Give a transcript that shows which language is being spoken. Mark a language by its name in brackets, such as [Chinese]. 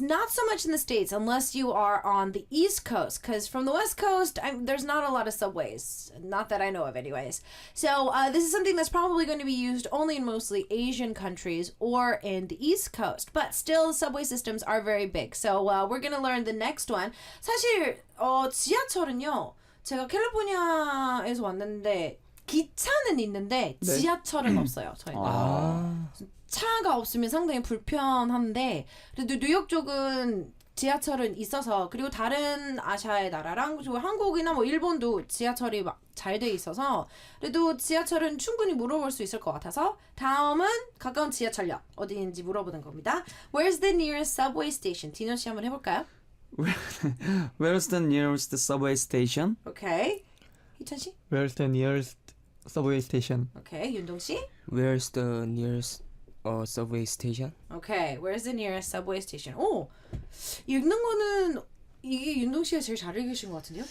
[English] Not so much in the States, unless you are on the East Coast, because from the West Coast, there's not a lot of subways. Not that I know of, anyways. So this is something that's probably going to be used only in mostly Asian countries or in the East Coast. But still, subway systems are very big. So we're going to learn the next one. [Korean] 사실 지하철은요, 제가 캘리포니아에서 왔는데 기차는 있는데 지하철은 없어요. 저희는. 차가 없으면 상당히 불편한데 그래도 뉴욕 쪽은 지하철은 있어서 그리고 다른 아시아의 나라랑 한국이나 뭐 일본도 지하철이 막 잘 돼 있어서 그래도 지하철은 충분히 물어볼 수 있을 것 같아서 다음은 가까운 지하철역 어디인지 물어보는 겁니다. [English] Where's the nearest subway station? [Korean] 디노 씨 한번 해볼까요? [English] Where's the nearest subway station? [Korean] 오케이. 희찬 씨? [English] Where's the nearest subway station? [Korean] 오케이. 윤동 씨? [English] Where's the nearest subway station? Okay, where's the nearest subway station? [Korean] 오, 읽는 거는 이게 윤동 씨가 제일 잘 읽으신 것 같은데요?